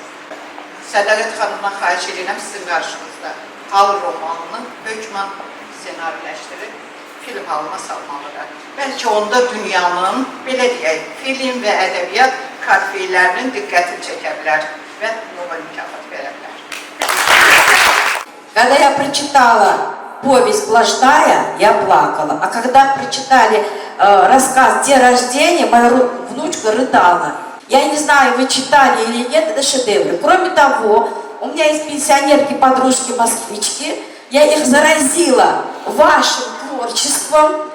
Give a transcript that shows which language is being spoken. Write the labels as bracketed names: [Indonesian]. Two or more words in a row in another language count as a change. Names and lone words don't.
[Azerbaijani] Sədaqət xanımdan xahiş edirəm sizin qarşınızda Hal romanını hökmən ssenariləşdirib film halına salmalıdır. Bəlkə onda dünyanın, belə deyək, film və ədəbiyyat kartfeylərinin diqqətini çəkə bilər və Nobel mükafat verə bilər. [Russian] Когда я прочитала повесть «Блажная», я плакала. А когда прочитали рассказ «День рождения», моя внучка рыдала. Я не знаю, вы читали или нет, это шедевры. Кроме того, у меня есть пенсионерки-подружки-москвички, я их заразила вашим творчеством.